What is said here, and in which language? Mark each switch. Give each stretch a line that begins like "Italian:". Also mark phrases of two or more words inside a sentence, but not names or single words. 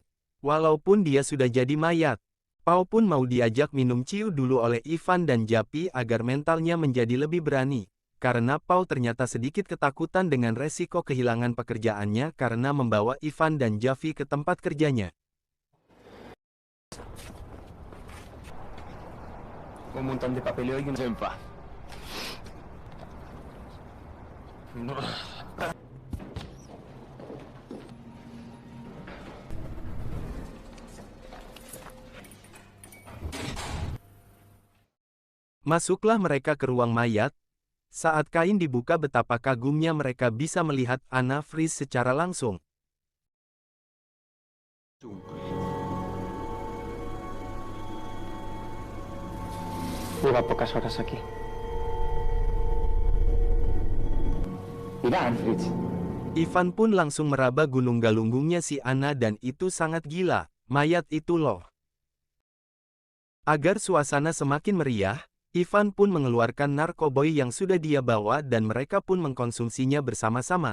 Indonesian: Walaupun dia sudah jadi mayat, Pau pun mau diajak minum ciu dulu oleh Ivan dan Javi agar mentalnya menjadi lebih berani. Karena Pau ternyata sedikit ketakutan dengan resiko kehilangan pekerjaannya karena membawa Ivan dan Javi ke tempat kerjanya.
Spanish: Un montón de papeleo y un senfa.
Indonesian: Masuklah mereka ke ruang mayat. Saat kain dibuka betapa kagumnya mereka bisa melihat Anna Freeze secara langsung.
Spanish: Lleva pocas horas aquí. Mira, Fritz.
Indonesian: Ivan pun langsung meraba gunung galunggungnya si Anna dan itu sangat gila, mayat itu loh. Agar suasana semakin meriah, Ivan pun mengeluarkan narkoboy yang sudah dia bawa dan mereka pun mengkonsumsinya bersama-sama.